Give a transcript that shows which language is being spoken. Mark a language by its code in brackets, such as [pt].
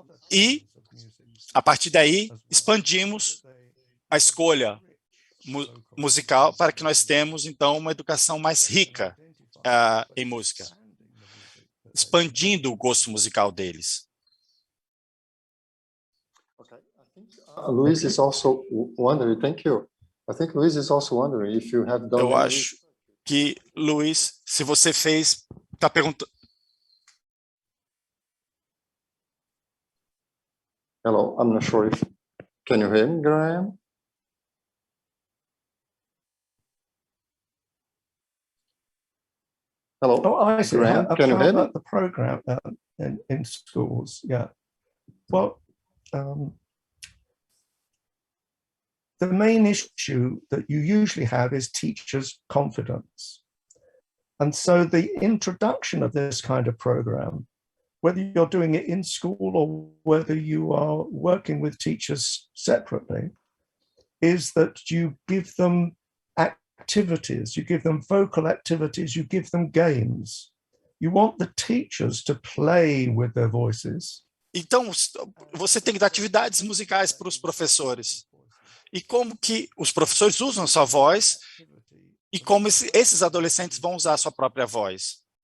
[pt] E, a partir daí, expandimos a escolha musical para que nós temos, então, uma educação mais rica em música, expandindo o gosto musical deles. [en] Luiz is also wondering, thank you. I think Luiz is also wondering if you have done. [pt] Eu acho que, Luiz, se você fez, está perguntando. [en] Hello, I'm not sure if. Can you hear me, Graham? Hello, Oh, I see. Graham, can you hear me? The program in schools, yeah. Well, the main issue that you usually have is teachers' confidence. And so the introduction of this kind of program, whether you're doing it in school or whether you are working with teachers separately, is that you give them activities, you give them vocal activities, you give them games. You want the teachers to play with their voices. [pt] Então, você tem que dar atividades musicais para os professores. E como que os professores usam a sua voz e como esses adolescentes vão usar a sua própria voz.